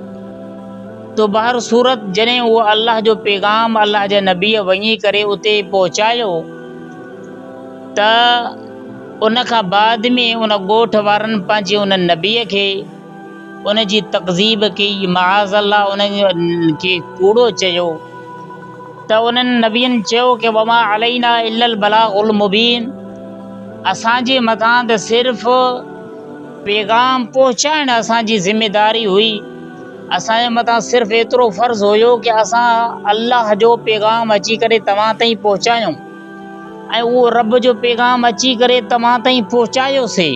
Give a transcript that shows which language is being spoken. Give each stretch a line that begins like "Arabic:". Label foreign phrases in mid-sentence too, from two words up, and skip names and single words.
Sindhi: तो बहर सूरत जॾहिं उहो अल्लाह जो पैगाम अल्लाह जे नबीअ वञी करे उते पहुचायो त उन खां बाद में उन ॻोठ वारनि पंहिंजे उन नबीअ खे उन जी तकज़ीब कई,
Arabic: معاذ الله
Sindhi: उन खे कूड़ो चयो। त उन्हनि नबियनि चयो कि
Arabic: وما علينا إلا البلاغ المبين,
Sindhi: असांजे मथां त सिर्फ़ु पैगाम पहुचाइणु असांजी ज़िम्मेदारी हुई। असांजे मथां सिर्फ़ु एतिरो फ़र्ज़ु हुयो कि असां अल्लाह जो पैगाम अची करे तव्हां ताईं पहुचायूं ऐं उहो रब जो पैगाम अची करे तव्हां ताईं पहुचायोसीं।